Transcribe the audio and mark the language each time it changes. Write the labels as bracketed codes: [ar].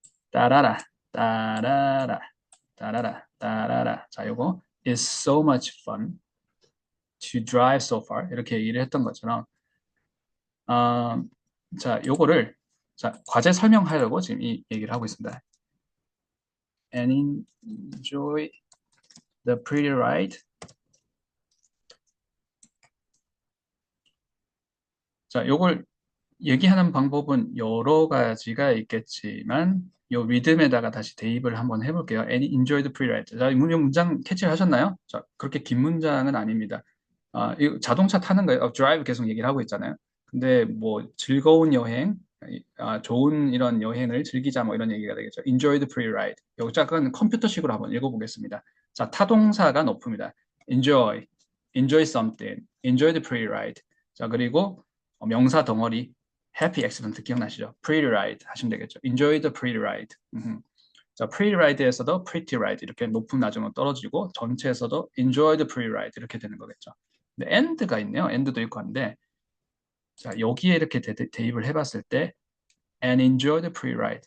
[ko] 따라라 따라라 따라라 따라라 자 요거 [en] is so much fun to drive so far [ko] 이렇게 얘기를 했던 것처럼 자 요거를 자, 과제 설명하려고 지금 이 얘기를 하고 있습니다. [en] And enjoy the pretty ride. [ko] 자, 요걸 얘기하는 방법은 여러 가지가 있겠지만 요 리듬에다가 다시 대입을 한번 해볼게요. [en] And enjoy the pre-ride. [ko] 자, 이 문장 캐치를 하셨나요? 자, 그렇게 긴 문장은 아닙니다. 이 자동차 타는 거예요. drive 계속 얘기를 하고 있잖아요. 근데 뭐 즐거운 여행, 좋은 이런 여행을 즐기자 뭐 이런 얘기가 되겠죠. [en] Enjoy the pre-ride. [ko] 여기 잠깐 컴퓨터식으로 한번 읽어보겠습니다. 자, 타동사가 높습니다. [en] Enjoy, enjoy something, enjoy the pre-ride. [ko] 자, 그리고 명사 덩어리 happy accident 기억나시죠? [en] pretty ride 하시면 되겠죠. enjoy the pretty ride. 자, pretty ride에서도 pretty ride [ko] 이렇게 높은 낮음으로 떨어지고 전체에서도 [en] enjoy the pretty ride 이렇게 되는 거겠죠. [ko] 근데 and가 있네요. and도 있고 한데 자, 여기에 이렇게 대입을 해봤을 때 [en] and enjoy the pretty ride.